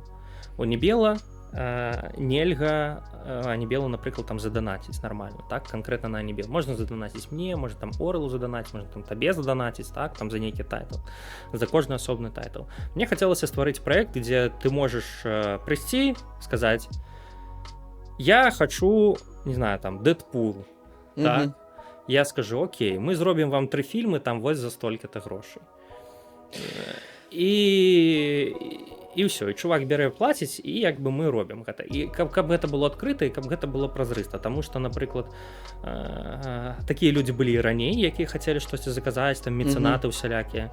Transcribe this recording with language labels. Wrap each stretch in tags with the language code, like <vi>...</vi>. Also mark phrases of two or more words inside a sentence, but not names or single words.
<be>У Небела нельга Небелу, напрыклад, там заданаціць нармальна, так, канкрэтна на Небел. Можна заданаціць мне, можна там Орлу заданаціць, можна там табе заданаціць, так, там за нейкі тайтл, за кожны асобны тайтл. Мне хацелася стварыць праект, дзе ты можаш прыйсці, сказаць: я хочу, не знаю, там, Дэдпул, так, я скажу: окей, мы зробім вам 3 фільмы, там вось за столькі-то грошай. І ўсё, і чувак бярэ, плаціць, і як бы мы робім гэта. І каб гэта было адкрыта, і каб гэта было празрыста. Таму што, напрыклад, такія людзі былі і раней, якія хацелі штосьці заказаць, там мецэнаты усялякія.</be>